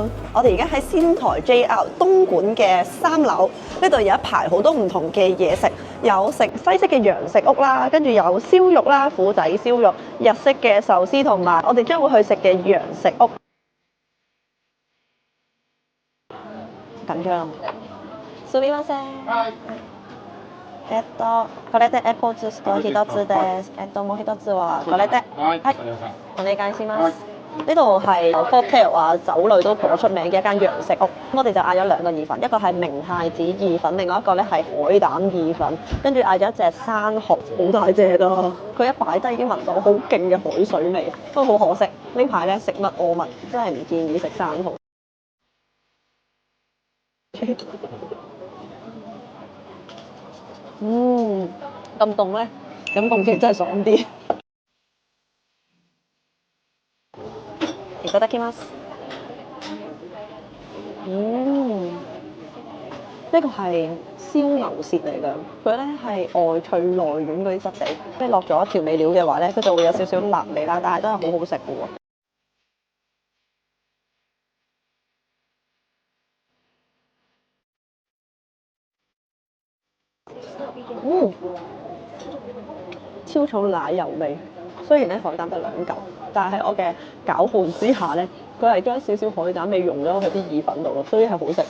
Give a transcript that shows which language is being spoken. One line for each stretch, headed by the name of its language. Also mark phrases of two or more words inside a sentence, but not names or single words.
Cantonese: 我哋而家喺仙台 JR 東莞嘅3樓，呢度有一排好多唔同嘅嘢食，有食西式嘅洋食屋啦，跟住有燒肉啦、虎仔燒肉、日式嘅壽司同埋我哋將會去食嘅洋食屋。緊張。
Japanese: すみません。これでAppleジュースと1つです。もう1つはこれで。はい。お願いします。
Cantonese: 呢度係 cocktail 啊酒類都頗出名嘅一間洋食屋。我哋就嗌咗2個意粉，一個係明太子意粉，另外一個咧係海膽意粉。跟住嗌咗一隻生蠔，好大隻咯。佢一擺低已經聞到好勁嘅海水味，不過好可惜呢排咧食物餓物，真係唔建議食生蠔。咁凍咧，飲凍嘅真係爽啲。
Japanese: いただきます。
Cantonese: 呢個係燒牛舌嚟㗎，佢咧係外脆內軟嗰啲質地，即係落咗調味料嘅話咧，佢就會有少少辣味啦，但係都係好好食嘅喎。超重奶油味，雖然咧海膽得2嚿，但係喺我嘅攪拌之下咧，佢係將少少海膽味溶咗喺啲意粉度咯，所以係好食㗎。